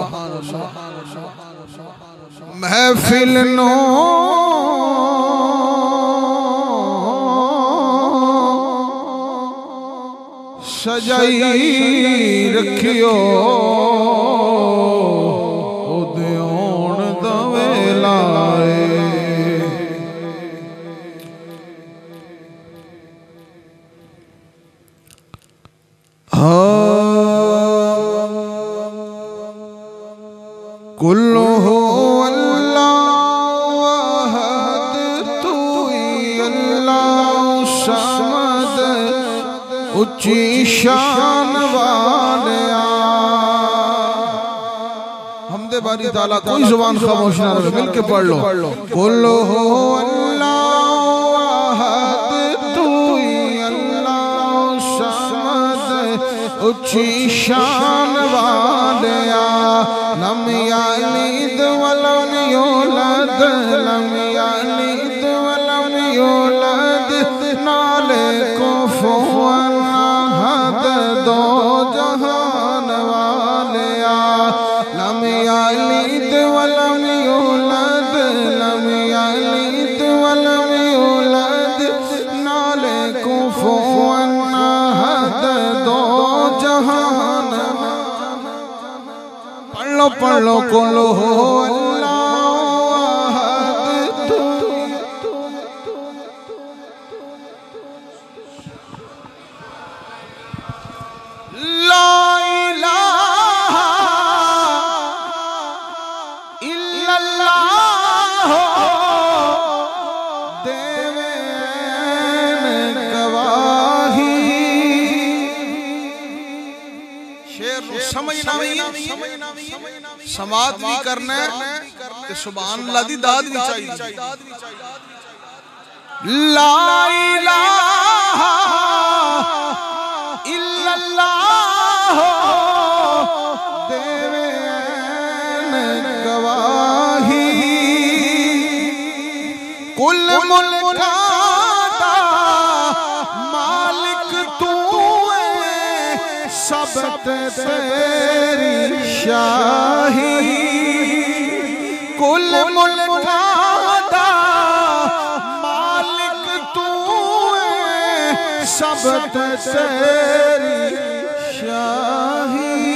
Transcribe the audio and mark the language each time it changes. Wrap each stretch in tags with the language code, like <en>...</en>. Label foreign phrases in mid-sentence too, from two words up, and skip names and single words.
<pa>محفل نوں سجائی رکھیو اوہدے آؤن دا ویلا قل</pa> <ar>الله أحد</ar> <pa>تو</pa> <ar>الله صمد</ar> <pa>اچی شان والیا حمد باری تعالیٰ کوئی زبان خاموش نہ رہے مل کے پڑھ لو.</pa> <ar>قل الله أحد</ar> <pa>تو</pa> <ar>الله صمد</ar> <pa>اچی شان والیا</pa> <ar>لم يلد ولم يولد لم يلد ولم يولد</ar> <pa>نالے</pa> <ar>كفوا أحد</ar> <pa>دو جہان والیا</pa> <ar>لم يلد ولم يولد لم يلد ولم يولد</ar> <pa>نالے</pa> <ar>كفوا أحد</ar> <pa>دو جہان پڑھ لو</pa> <ar>قل الله أحد</ar> <pa>تو</pa> <ar>لا إله إلا الله</ar> <pa>دیویں گواہی شعر سمجھنا سماعت بھی کرنا ہے</pa> <ar>سبحان الله</ar> <pa>دی داد بھی چاہیے.</pa> <ar>لا إله إلا الله</ar> <pa>دیویں گواہی کل ملکاں دا مالک تو ہے سب تیری شاہی کل ملکاں دا مالک تو ہے سب تیری شاہی</pa>